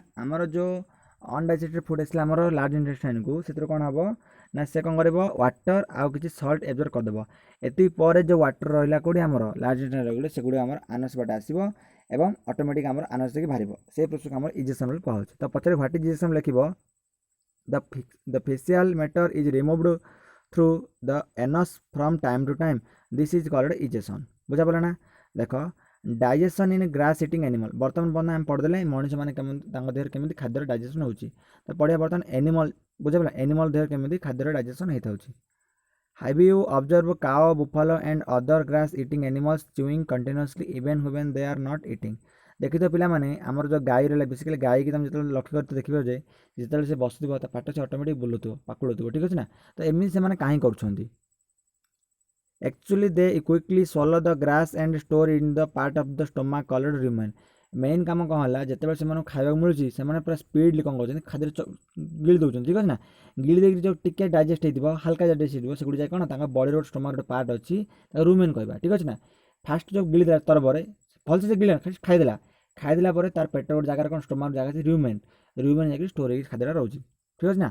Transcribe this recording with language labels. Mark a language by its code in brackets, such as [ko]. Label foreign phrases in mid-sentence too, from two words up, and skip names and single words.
[or] ଆମର ଯେଉଁ [en] undigested food [or] ଆସିଲା ଆମର [en] large intestineକୁ, [or] ସେଥିରେ କ'ଣ ହେବ ନା ସେ କ'ଣ କରିବ ୱାଟର ଆଉ କିଛି ସଲ୍ଟ ଏବଜର୍ଭ କରିଦେବ। ଏତିକି ପରେ ଯେଉଁ ୱାଟର ରହିଲା କେଉଁଠି ଆମର [en] large intestine [or] ରହିଲେ ସେଗୁଡ଼ିକ ଆମର ଆନସ୍ ବାଟେ ଆସିବ ଏବଂ ଅଟୋମେଟିକ୍ ଆମର ଆନସ୍ ଦେଇକି ବାହାରିବ। ସେ ପ୍ରୋସେସ୍କୁ ଆମର ଇଜେସନ୍ ବୋଲି କୁହାଯାଉଛି। ତ ପଛରେ [en] what is egestion ଲେଖିବ the faecal matter is removed through the anus from time to time, this is called igestion। [or] ବୁଝାପଡ଼ିଲା ନା? ଦେଖ [en] digestion in grass eating animal, [or] ବର୍ତ୍ତମାନ ପର୍ଯ୍ୟନ୍ତ ଆମେ ପଢ଼ିଦେଲେ ମଣିଷ ମାନେ କେମିତି ତାଙ୍କ ଦେହରେ କେମିତି ଖାଦ୍ୟର ଡାଇଜେସନ୍ ହେଉଛି। ତ ପଢ଼ିବା ବର୍ତ୍ତମାନ ଏନିମଲ୍, ବୁଝାପଡ଼ିଲା, ଏନିମଲ୍ ଦେହରେ କେମିତି ଖାଦ୍ୟର ଡାଇଜେସନ୍ ହେଇଥାଉଛି। [en] Have you observed cow, buffalo and other grass eating animals chewing continuously even when they are not eating? [or] ଦେଖିଥିବ ପିଲାମାନେ ଆମର ଯେଉଁ ଗାଈ ରହିଲା, ବେସିକାଲି ଗାଈକି ତୁମେ ଯେତେବେଳେ ଲକ୍ଷ୍ୟ କରିଥିବ ଦେଖିବ ଯେ ଯେତେବେଳେ ସେ ବସୁଥିବ ତା ପାଟ ସେ ଅଟୋମେଟିକ୍ ବୁଲୁଥିବ, ପାକୁଳୁଥିବ, ଠିକ୍ ଅଛି ନା। ତ ଏମିତି ସେମାନେ କାହିଁ କରୁଛନ୍ତି? [en] Actually they quickly swallow the grass and store in the part of the stomach called rumen। [or] ମେନ୍ କାମ କ'ଣ ହେଲା, ଯେତେବେଳେ ସେମାନଙ୍କୁ ଖାଇବାକୁ ମିଳୁଛି ସେମାନେ ପୁରା ସ୍ପିଡ଼ଲି କ'ଣ କରୁଛନ୍ତି ଖାଦ୍ୟରେ ଗିଳି ଦେଉଛନ୍ତି, ଠିକ୍ ଅଛି ନା। ଗିଳି ଦେଇକି ଯେଉଁ ଟିକେ ଡାଇଜେଷ୍ଟ ହେଇଥିବ, ହାଲକା ଡାଇଜେଷ୍ଟ ହେଇଥିବ, ସେଗୁଡ଼ିକ ଯାଇ କ'ଣ ତାଙ୍କ ବଡ଼ିର ଗୋଟେ ଷ୍ଟୋମାକ୍ ଗୋଟେ ପାର୍ଟ ଅଛି ତାକୁ ରୁମେନ୍ କହିବା, ଠିକ୍ ଅଛି ନା। ଫାଷ୍ଟ ଯେଉଁ ଗିଳିଦେଲା ତରବରେ ଭଲସେ ସେ ଗିଳିଲା ଖାଇଦେଲା ପରେ ତାର ପେଟ ଗୋଟେ ଜାଗାରେ କ'ଣ ଷ୍ଟୋମାକ୍ ଜାଗା ଅଛି ରୁମେନ୍ ଯାଇକି ଷ୍ଟୋର୍ ହେଇକି ଖାଦ୍ୟଟା ରହୁଛି, ଠିକ୍ ଅଛି ନା।